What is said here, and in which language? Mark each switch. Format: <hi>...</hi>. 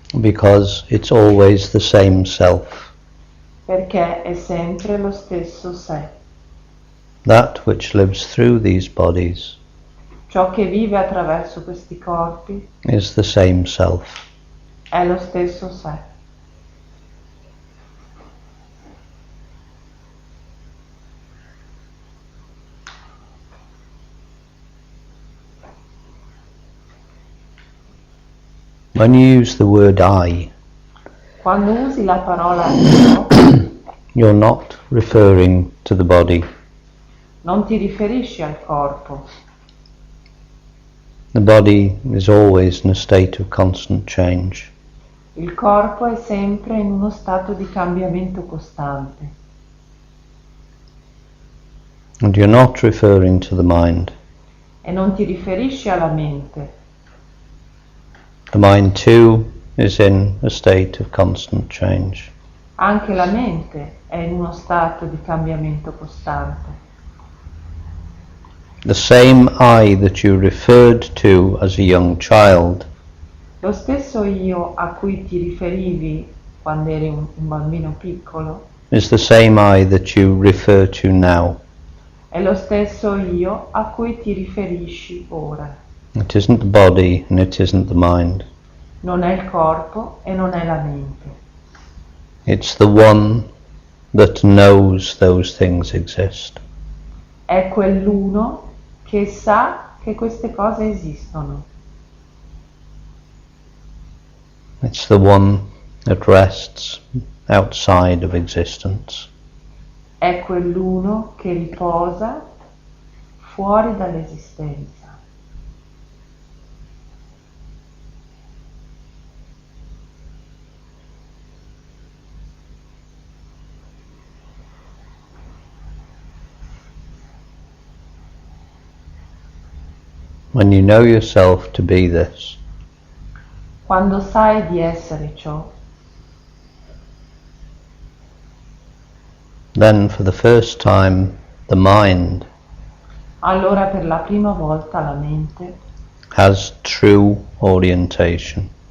<en>because it's always the same self.</en> <it>perché è sempre lo stesso sé.</it> <en>That which lives through these bodies</en> <it>Ciò che vive attraverso questi corpi</it> <en>is the same self.</en> <it>è lo stesso sé.</it> <en>When you use the word I,</en> <it>Quando usi la parola io,</it> <en>you're not referring to the body.</en> <it>non ti riferisci al corpo.</it> <en>The body is always in a state of constant change.</en> <it>Il corpo è sempre in uno stato di cambiamento costante.</it> <en>And you're not referring to the mind.</en> <it>E non ti riferisci alla mente.</it> <en>The mind too is in a state of constant change.</en> <it>Anche la mente è in uno stato di cambiamento costante.</it> <en>The same I that you referred to as a young child</en> <it>Lo stesso io a cui ti riferivi quando eri un bambino piccolo</it> <en>is the same I that you refer to now.</en> <it>è lo stesso io a cui ti riferisci ora.</it> <en>It isn't the body and it isn't the mind.</en> <it>Non è il corpo e non è la mente.</it> <en>It's the one that knows those things exist.</en> <it>È quell'uno che sa che queste cose esistono.</it> <en>It's the one that rests outside of existence.</en> <it>È quell'uno che riposa fuori dall'esistenza.</it> <en>When you know yourself to be this,</en> <it>Quando sai di essere ciò,</it> <en>then for the first time the mind</en> <it>allora per la prima volta la mente</it> <en>has true orientation,</en>